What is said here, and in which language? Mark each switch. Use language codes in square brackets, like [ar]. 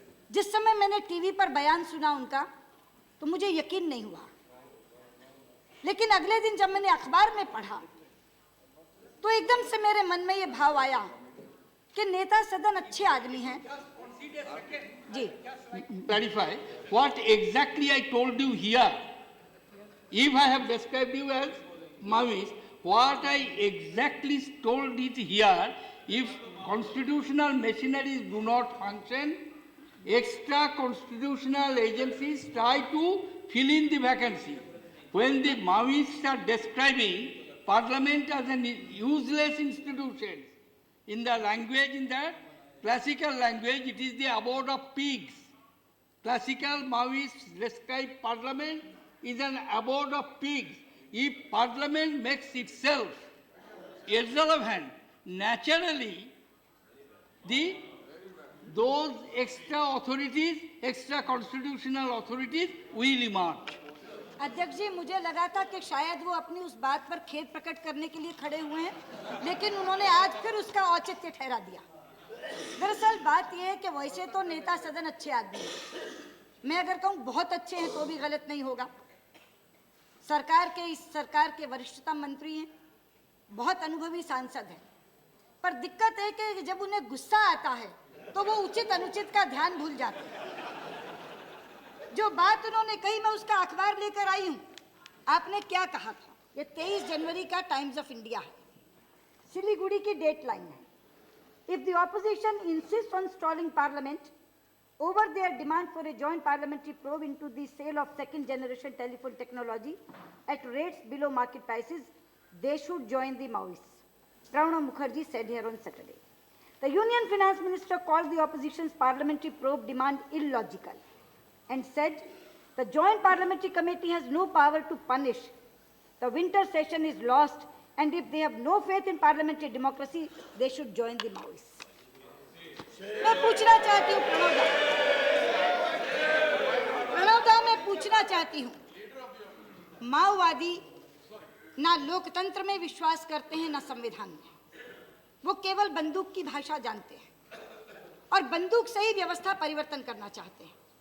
[hi] जिस समय मैंने टीवी पर बयान सुना उनका, तो मुझे यकीन नहीं हुआ। लेकिन अगले दिन जब मैंने अखबार में पढ़ा तो एकदम से मेरे मन में ये भाव आया कि नेता सदन अच्छे आदमी हैं। जी, [en] clarify what exactly I told you here. If I have described you as Maoist, what I exactly told it here, if constitutional machineries do not function, extra constitutional agencies try to fill in the vacancy. When the Maoists are describing Parliament as an useless institution, in the language, in the classical language, it is the abode of pigs. Classical Maoists describe Parliament is an abode of pigs. If Parliament makes itself irrelevant, naturally, those extra authorities, extra constitutional authorities will emerge. [hi] अध्यक्ष जी, मुझे लगा था कि शायद वो अपनी उस बात पर खेद प्रकट करने के लिए खड़े हुए हैं, लेकिन उन्होंने आज फिर उसका औचित्य ठहरा दिया। दरअसल बात यह है कि वैसे तो नेता सदन अच्छे आदमी हैं। मैं अगर कहूँ बहुत अच्छे हैं तो भी गलत नहीं होगा। इस सरकार के वरिष्ठतम मंत्री हैं, बहुत अनुभवी सांसद हैं, पर दिक्कत है कि जब उन्हें गुस्सा आता है तो वो उचित अनुचित का ध्यान भूल जाते हैं। जो बात उन्होंने कही, मैं उसका अखबार लेकर आई हूँ। आपने क्या कहा था? ये 23 जनवरी का टाइम्स ऑफ इंडिया है, सिलीगुड़ी की डेट लाइन है। [en] If the opposition insists on stalling Parliament over their demand for a joint parliamentary probe into the sale of second-generation telephone technology at rates below market prices, they should join the Maoists. Pranab Mukherjee said here on Saturday. The Union Finance Minister called the opposition's parliamentary probe demand illogical and said the Joint Parliamentary Committee has no power to punish. The winter session is lost, and if they have no faith in parliamentary democracy, they should join the Maoists. [hi] मैं पूछना चाहती हूँ प्रणवदा, मैं पूछना चाहती हूँ, माओवादी ना लोकतंत्र में विश्वास करते हैं ना संविधान में। वो केवल बंदूक की भाषा जानते हैं और बंदूक से ही व्यवस्था परिवर्तन करना चाहते हैं।